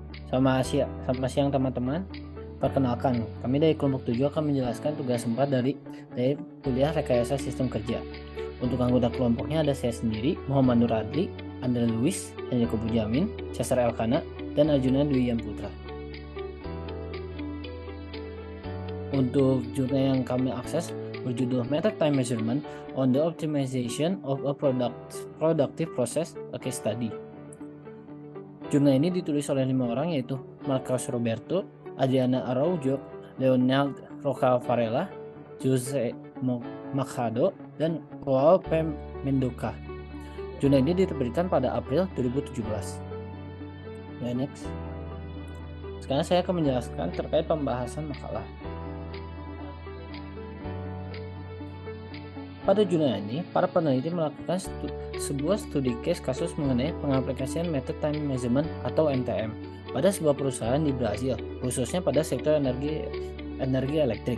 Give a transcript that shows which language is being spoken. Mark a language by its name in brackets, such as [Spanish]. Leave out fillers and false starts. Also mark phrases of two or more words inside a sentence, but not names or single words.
[Indonesian] Selamat siang teman-teman. Perkenalkan, kami dari kelompok 7 akan menjelaskan tugas 4 dari kuliah rekayasa sistem kerja. Untuk anggota kelompoknya ada saya sendiri, Muhammad Nur Adli, Andre Luis, Henryko Bujamin, Cesar Elkana, dan Arjuna Dwi Putra. Untuk jurnal yang kami akses berjudul Method Time Measurement on the Optimization of a Productive Process, a Case Study. Jurnal ini ditulis oleh 5 orang, yaitu Marcos Roberto, Adriana Araujo, Leonard Roca Varela, Jose Machado, dan Joao P. Mendoca. Jurnal ini diterbitkan pada April 2017. Next. Sekarang saya akan menjelaskan terkait pembahasan makalah. Pada jurnal ini, para peneliti melakukan sebuah studi case kasus mengenai pengaplikasian Method Time Measurement atau MTM pada sebuah perusahaan di Brasil, khususnya pada sektor energi elektrik.